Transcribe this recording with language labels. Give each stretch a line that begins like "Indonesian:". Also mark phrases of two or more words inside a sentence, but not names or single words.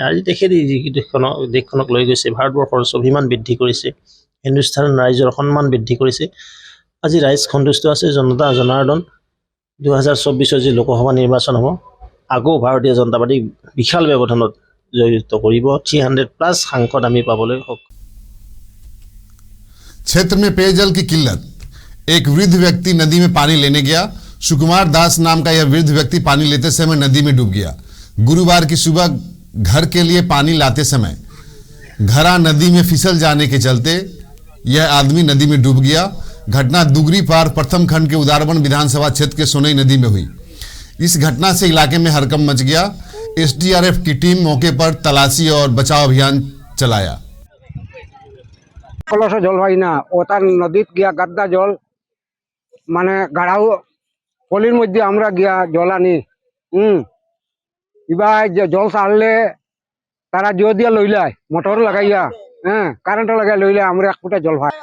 Assamese: আজি তেখেতে যি দেশখনক লৈ গৈছে, ভাৰতবৰ্ষৰ স্বাভিমান বৃদ্ধি কৰিছে, হিন্দুস্তান ৰাইজৰ সন্মান বৃদ্ধি কৰিছে। আজি ৰাইজ সন্তুষ্ট আছে, জনতা জনাৰ্দন। 2024 যি লোকসভা নিৰ্বাচন হ'ব, আকৌ ভাৰতীয় জনতা পাৰ্টি বিশাল ব্যৱধানত জয়যুক্ত কৰিব। 300+ সাংসদ আমি পাবলৈ সক্ষম।
Hindi: क्षेत्र में पेयजल की किल्लत, एक वृद्ध व्यक्ति नदी में पानी लेने गया। सुकुमार दास नाम का यह वृद्ध व्यक्ति पानी लेते समय नदी में डूब गया। गुरुवार की सुबह घर के लिए पानी लाते समय घरा नदी में फिसल जाने के चलते यह आदमी नदी में डूब गया। घटना दुगरी पार प्रथम खंड के उदारबन विधानसभा क्षेत्र के सोनई नदी में हुई। इस घटना से इलाके में हड़कंप मच गया। SDRF की टीम मौके पर तलाशी और बचाव अभियान चलाया।
Bangla: জল হয় না, ও তার নদীত গিয়া গাদ্দা জল মানে গাড়াও পলির মধ্যে আমরা গিয়া জল আনি এবার যে জল ছাড়লে তারা জিও দিয়া লইলায় মোটর লাগাইয়া, কারেন্ট লাগাই লইলে আমরা 1 ফুটা জল পাই।